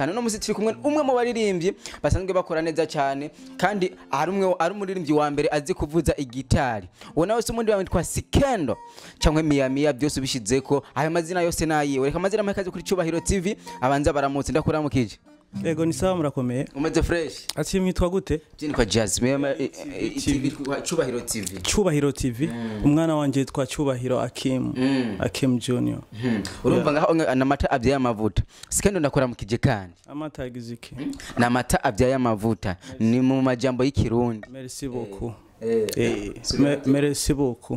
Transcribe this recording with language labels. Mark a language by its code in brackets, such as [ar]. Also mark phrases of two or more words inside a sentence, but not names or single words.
[rn] No musi turi kumwe umwe mu baririmbyi basanzwe bakora neza cyane kandi ari umuririmbyi wa mbere azi kuvuza igitari. Wona wese umundi witwa Skendo cyangwa Miami byose bishizeko ayo mazina yose nayiwe. Reka amazina makaze kuri Cubahiro TV abanza baramutse ndakuramukije. Ego ni sawa murakomeye. Umeze fresh. Ati mwitwa gute? [sw] Jini kwa Jasmine TV kwa Cubahiro TV. [rn] Cubahiro TV. Umwana wanje yitwa Cubahiro Akim Junior. Urumva ngaho namata abyaye amavuta. Skendo ndakuramukije kandi. Amata agiziki. Namata abyaye amavuta ni mu majambo y'ikirundi. [fr] Merci beaucoup. Merci beaucoup.